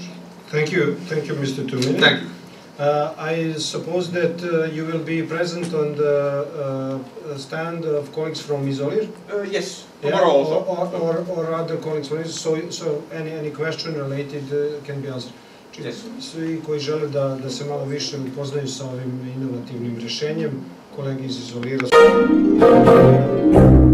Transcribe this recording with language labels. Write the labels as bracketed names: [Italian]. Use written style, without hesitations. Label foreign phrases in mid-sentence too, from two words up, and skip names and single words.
[English] Thank you, Mr. Tuominen. Thank you. I suppose that you will be present on the stand of colleagues from Izolir? Yes, tomorrow also. Or other colleagues from Izolir, so any question related can be answered. Yes. [Serbian] Svi koji žele da se malo više upoznaju sa ovim inovativnim rješenjem, kolegi iz Izolira.